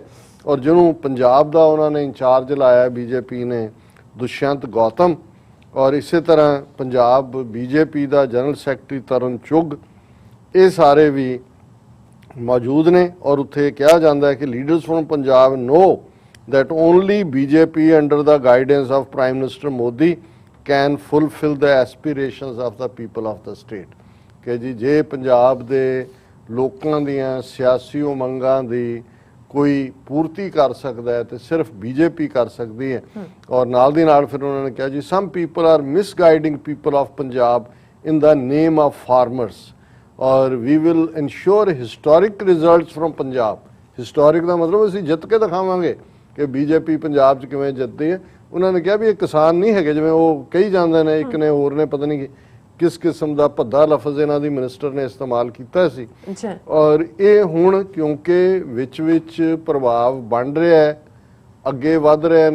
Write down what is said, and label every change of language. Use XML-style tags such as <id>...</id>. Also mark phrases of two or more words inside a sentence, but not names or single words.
<pa>ਔਰ ਜਿਹਨੂੰ ਪੰਜਾਬ ਦਾ ਉਹਨਾਂ ਨੇ ਇੰਚਾਰਜ ਲਾਇਆ ਬੀਜੇਪੀ ਨੇ, ਦੁਸ਼ਯੰਤ ਗੌਤਮ। ਔਰ ਇਸੇ ਤਰ੍ਹਾਂ ਪੰਜਾਬ ਬੀਜੇਪੀ ਦਾ</pa> <en>general secretary</en> <pa>ਤਰੁਣ ਚੁੱਗ, ਇਹ ਸਾਰੇ ਵੀ ਮੌਜੂਦ ਨੇ। ਔਰ ਉੱਥੇ ਕਿਹਾ ਜਾਂਦਾ ਹੈ ਕਿ</pa> <en>leaders from Punjab know that only BJP under the guidance of Prime Minister Modi can fulfill the aspirations of the people of the state।</en> <pa>ਕਿ ਜੀ ਜੇ ਪੰਜਾਬ ਦੇ ਲੋਕਾਂ ਦੀਆਂ ਸਿਆਸੀ ਉਮੰਗਾਂ ਦੀ ਕੋਈ ਪੂਰਤੀ ਕਰ ਸਕਦਾ ਹੈ ਤੇ ਸਿਰਫ ਬੀਜੇਪੀ ਕਰ ਸਕਦੀ ਹੈ। ਔਰ ਨਾਲ ਦੀ ਨਾਲ ਫਿਰ ਉਹਨਾਂ ਨੇ ਕਿਹਾ ਜੀ</pa> <en>some people are misguiding people of Punjab in the name of farmers ਔਰ we will ensure historic results from Punjab।</en> <pa>ਹਿਸਟੋਰਿਕ ਦਾ ਮਤਲਬ ਅਸੀਂ ਜਿੱਤ ਕੇ ਦਿਖਾਵਾਂਗੇ ਕਿ ਬੀਜੇਪੀ ਪੰਜਾਬ 'ਚ ਕਿਵੇਂ ਜਿੱਤਦੀ ਹੈ। ਉਹਨਾਂ ਨੇ ਕਿਹਾ ਵੀ ਇਹ ਕਿਸਾਨ ਨਹੀਂ ਹੈਗੇ ਜਿਵੇਂ ਉਹ ਕਹੀ ਜਾਂਦੇ ਨੇ, ਇੱਕ ਨੇ ਹੋਰ ਨੇ ਪਤਾ ਨਹੀਂ ਕਿਸ ਕਿਸਮ ਦਾ ਭੱਦਾ ਲਫ਼ਜ਼ ਇਹਨਾਂ ਦੀ ਮਿਨਿਸਟਰ ਨੇ ਇਸਤੇਮਾਲ ਕੀਤਾ ਸੀ। ਔਰ ਇਹ ਹੁਣ ਕਿਉਂਕਿ ਵਿੱਚ ਪ੍ਰਭਾਵ ਬਣ ਰਿਹਾ ਹੈ, ਅੱਗੇ ਵੱਧ ਰਹੇ ਨੇ।</pa>